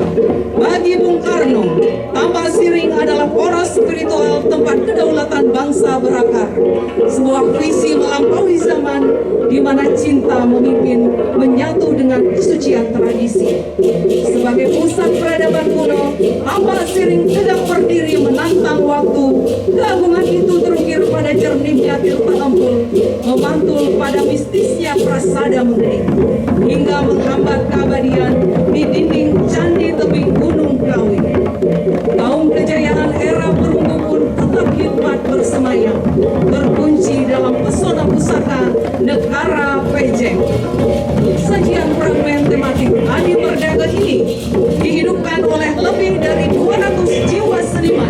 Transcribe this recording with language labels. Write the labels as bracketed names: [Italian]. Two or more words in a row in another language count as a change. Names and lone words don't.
[Indonesian] Bagi Bung Karno, Tampak Siring adalah poros spiritual tempat kedaulatan bangsa berakar. Sebuah visi melampaui zaman di mana cinta memimpin menyatu dengan kesucian tradisi. Sebagai pusat peradaban kuno, Tampak Siring tegak berdiri menantang waktu. Keagungan itu terukir pada jernihnya tirta empul, memantul pada mistisnya prasada mengening, hingga menghambat keabadian di dinding candi tebing Gunung Kawi. Kaum kejayaan era perunggu pun tetap hikmat bersemayam, terkunci dalam pesona pusaka negara Pejeng. Sajian fragmen tematik Adi Merdeka ini dihidupkan oleh lebih dari 200 jiwa seniman.